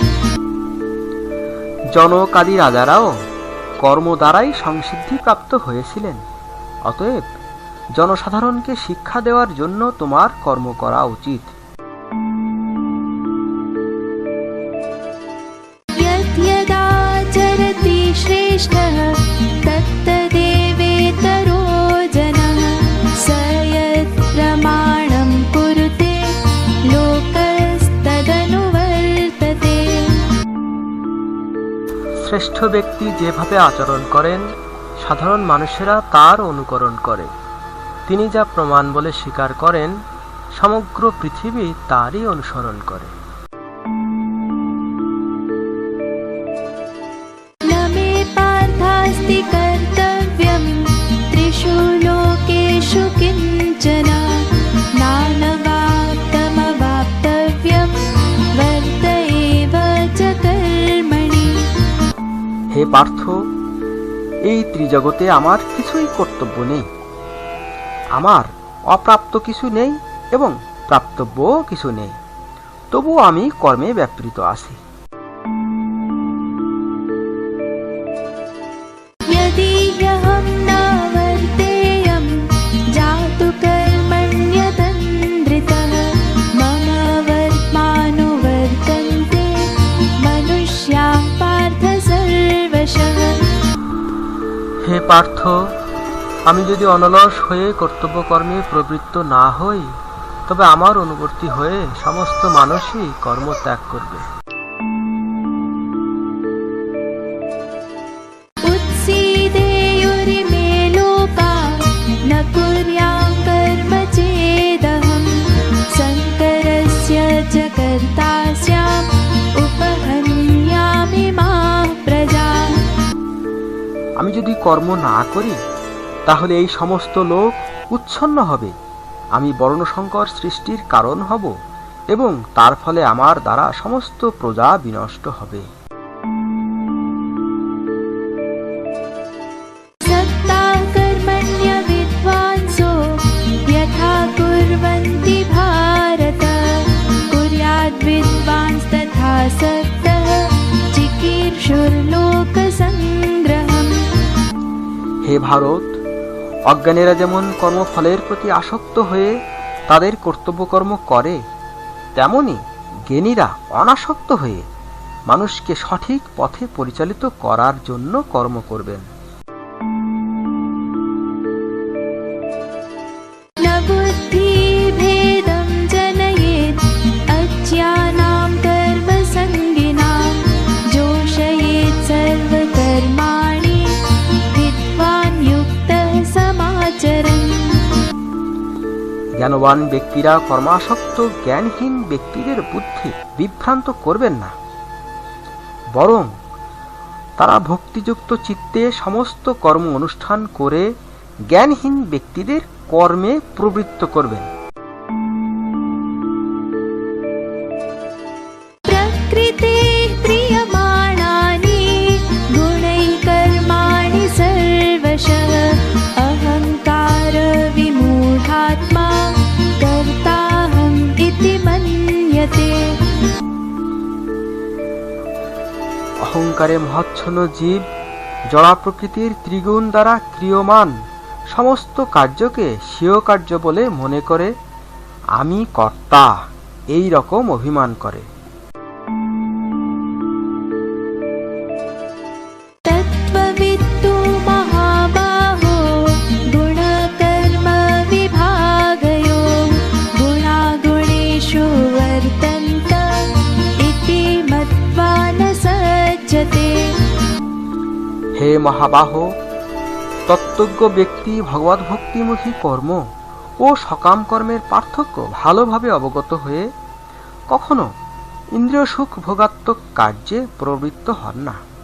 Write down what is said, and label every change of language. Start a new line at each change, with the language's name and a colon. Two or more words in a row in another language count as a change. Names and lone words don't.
Bangla: জনকাদি রাজারাও কর্ম দ্বারাই সংসিদ্ধি প্রাপ্ত হয়েছিলেন। অতএব জনসাধারণকে শিক্ষা দেওয়ার জন্য তোমার কর্ম করা উচিত।
Sanskrit: यद्यदाचरति श्रेष्ठः तत्तदेवेतरो जनः स यत् प्रमाणं कुरुते लोकस्तदनुवर्तते।
Bangla: শ্রেষ্ঠ ব্যক্তি যেভাবে আচরণ করেন সাধারণ মানুষেরা তার অনুকরণ করে। তিনি যা প্রমাণ বলে স্বীকার করেন সমগ্র পৃথিবী তারই অনুসরণ করে।
Sanskrit: न मे पार्थास्ति कर्तव्यं त्रिषु लोकेषु किञ्चन नानवाप्तमवाप्तव्यं वर्त एव च कर्मणि।
Bangla: হে পার্থ, এই ত্রিজগতে আমার কিছুই কর্তব্য নেই। আমার অপ্রাপ্ত কিছু নেই এবং প্রাপ্তব্যও কিছু নেই, তবুও আমি কর্মে ব্যাপৃত আছি।
Sanskrit: यदि ह्यहं न वर्तेयं जातु कर्मण्यतन्द्रितः मम वर्त्मानुवर्तन्ते मनुष्याः पार्थ सर्वशः।
Bangla: হে পার্থ, আমি যদি অনলস হয়ে কর্তব্য কর্মে প্রবৃত্ত না হই তবে আমার অনুবর্তী হয়ে সমস্ত মানুষই কর্ম ত্যাগ করবে।
Sanskrit: उत्सीदेयुरिमे लोका न कुर्यां कर्म चेदहं शङ्करस्य च कर्ता स्याम् उपहन्यामि माः प्रजाः।
Bangla: আমি যদি কর্ম না করি তাহলে এই সমস্ত লোক উচ্ছন্ন হবে। আমি বর্ণসংকর সৃষ্টির কারণ হব এবং তার ফলে আমার দ্বারা সমস্ত প্রজা বিনষ্ট হবে।
Sanskrit: सक्ता कर्मण्य विद्वांसो यथा कुर्वन्ति भारत कुर्याद् विद्वांस्तथा सक्तः चिकीर्षुर्लोकसङ्ग्रहम्।
Bangla: হে ভারত, অজ্ঞানীরা যেমন কর্মফলের প্রতি আসক্ত হয়ে তাদের কর্তব্য কর্ম করে, তেমনি জ্ঞানীরা অনাসক্ত হয়ে মানুষকে সঠিক পথে পরিচালিত করার জন্য কর্ম করবেন।
Sanskrit: न बुद्धिभेदं जनयेत् अज्ञानां कर्मसङ्गिनां जोषयेत् सर्वकर्माणि विद्वान् युक्तः समाचरन्।
Bangla: জ্ঞানবান ব্যক্তিরা কর্মাসক্ত জ্ঞানহীন ব্যক্তিদের বুদ্ধি বিভ্রান্ত করবেন না, বরং তারা ভক্তিযুক্ত চিত্তে সমস্ত কর্ম অনুষ্ঠান করে জ্ঞানহীন ব্যক্তিদের কর্মে প্রবৃত্ত করবেন।
Sanskrit: प्रकृतेः क्रियमाणानि गुणैः कर्माणि सर्वशः अहङ्कार विमूढात्मा कर्ताहम् इति मन्यते।
Bangla: অহংকারে মহাচ্ছন্ন জীব জড়া প্রকৃতির ত্রিগুণ দ্বারা ক্রিয়মান সমস্ত কার্যকে স্বীয় কার্য বলে মনে করে, আমি কর্তা এই রকম অভিমান করে।
Sanskrit: तत्त्ववित्तु महाबाहो गुणकर्म विभागयो गुणागुणेषु वर्तन्त इति मत्वा न सज्जते।
Bangla: হে মহাবাহ, তত্ত্বজ্ঞ ব্যক্তি ভগবত ভক্তিমুখী কর্ম ও সকাম কর্মের পার্থক্য ভালোভাবে অবগত হয়ে কখনো ইন্দ্রিয় সুখ ভোগাত্মক কার্যে প্রবৃত্ত হন না।